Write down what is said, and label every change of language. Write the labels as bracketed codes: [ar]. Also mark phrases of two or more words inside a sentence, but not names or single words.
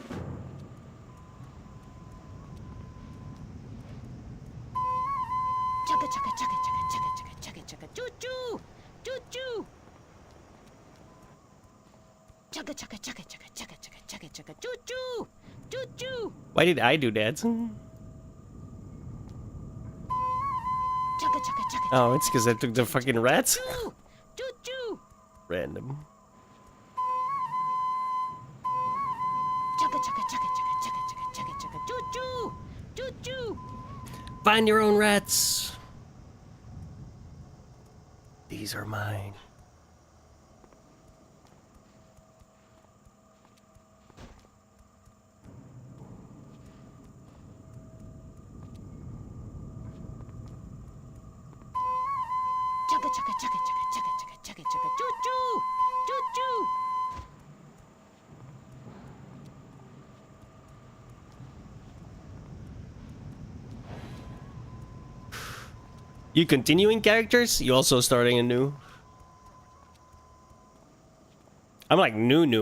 [en] Chugga chugga chugga chugga chugga chugga chugga chugga choo choo choo choo. Chugga chugga chugga chugga chugga chugga chugga chugga choo choo choo choo. Why did I do that? Chugga chugga chugga Oh, it's because I took the fucking rats? Choo-choo! Random. Chugga chugga chugga chugga chugga chugga chugga chugga choo-choo! Choo-choo! Find your own rats. These are mine. Chugga chugga chugga chugga chugga chugga chugga chugga choo-choo! Choo-choo! You continuing characters? You also starting a new? I'm like new.